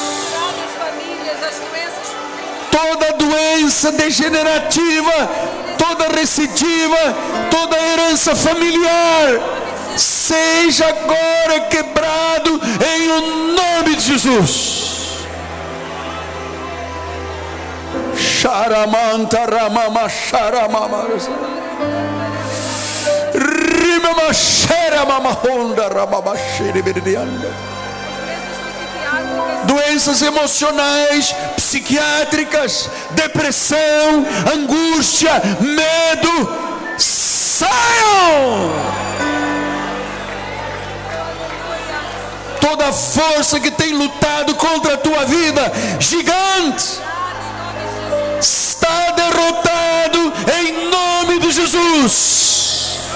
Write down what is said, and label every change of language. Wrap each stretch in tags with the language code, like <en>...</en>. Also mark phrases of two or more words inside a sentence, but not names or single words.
<pt>Toda doença degenerativa, toda recidiva, toda herança familiar, seja agora quebrado em o nome de Jesus. Sharamanta ramama sharamama rimama sharamama honda ramama shiribidianda. Doenças emocionais, psiquiátricas, depressão, angústia, medo, saiam! Toda força que tem lutado contra a tua vida, gigante, está derrotado em nome de Jesus.</pt>